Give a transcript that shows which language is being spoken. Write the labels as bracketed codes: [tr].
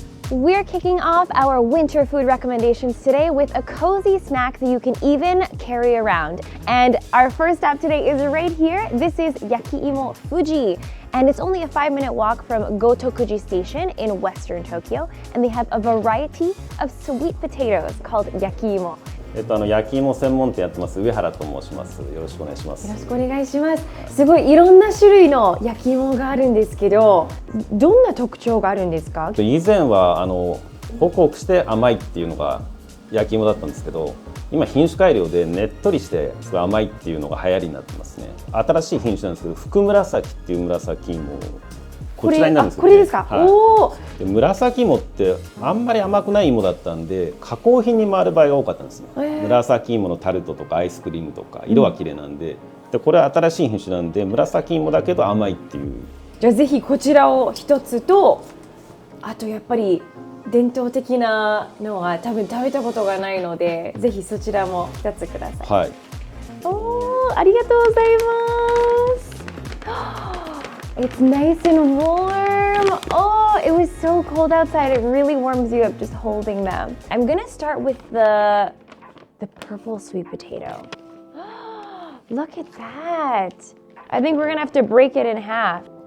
[en] We're kicking off our winter food recommendations today with a cozy snack that you can even carry around. And our first stop today is right here. This is Yakiimo Fuji. And it's only a 5-minute walk from Gotokuji Station in western Tokyo. And they have a variety of sweet potatoes called Yakiimo. [ja] 焼き芋専門店やってます上原と申します。よろしくお願いします。よろしくお願いします。すごいいろんな種類の焼き芋があるんですけど、どんな特徴があるんですか？以前はホクホクして甘いっていうのが焼き芋だったんですけど、今品種改良でねっとりしてすごい甘いっていうのが流行りになってますね。新しい品種なんですけど、福紫っていう紫芋。こちらになるんですけど、ね、これですか？はい、おー。で紫芋ってあんまり甘くない芋だったんで加工品に回る場合が多かったんですね。紫芋のタルトとかアイスクリームとか色は綺麗なんで、でこれは新しい品種なんで紫芋だけど甘いっていう。じゃあぜひこちらを一つと、あとやっぱり伝統的なのは多分食べたことがないので、ぜひそちらも2つください。はい。おー、ありがとうございます。 [en] It's nice and warm. Oh, it was so cold outside. It really warms you up just holding them. I'm gonna start with the purple sweet potato. Look at that. I think we're gonna have to break it in half.